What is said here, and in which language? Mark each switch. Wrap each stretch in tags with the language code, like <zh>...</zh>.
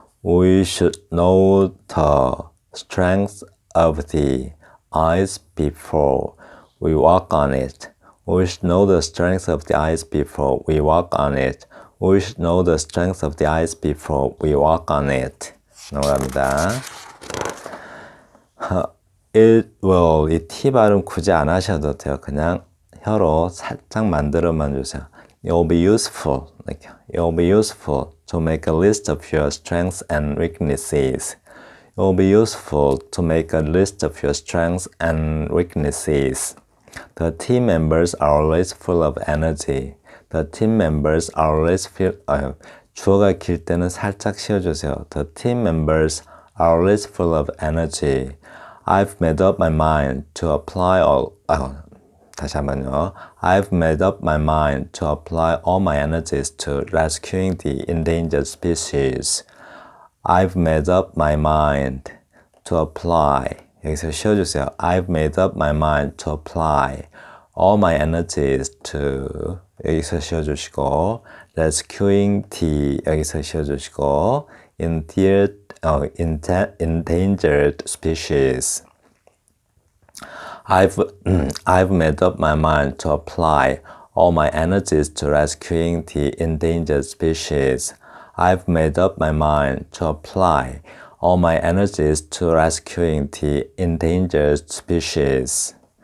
<en>We should know the strength of the ice before we walk on it. We should know the strength of the ice before we walk on it. We should know the strength of the ice before we walk on it.</en> <ko>넘어갑니다. 이 T 발음 굳이 안 하셔도 돼요. 그냥 혀로 살짝 만들어만 주세요.</ko> <en>It'll be useful. It'll be useful to make a list of your strengths and weaknesses. It'll be useful to make a list of your strengths and weaknesses. The team members are always full of energy. The team members are always</en> <ko>주어가 길 때는 살짝 씌워주세요.</ko> <en>The team members are always full of energy. I've made up my mind to apply all.</en> <ko>다시 한번요.</ko> <en>I've made up my mind to apply all my energies to rescuing the endangered species. I've made up my mind to apply.</en> <ko>여기서 쉬어주세요.</ko> <en>I've made up my mind to apply all my energies to.</en> <ko>여기서 쉬어주시고</ko> <en>rescuing the.</en> <ko>여기서 쉬어주시고</ko> <en>endangered species. I've made up my mind to apply all my energies to rescuing the endangered species. I've made up my mind to apply all my energies to rescuing the endangered species.</en>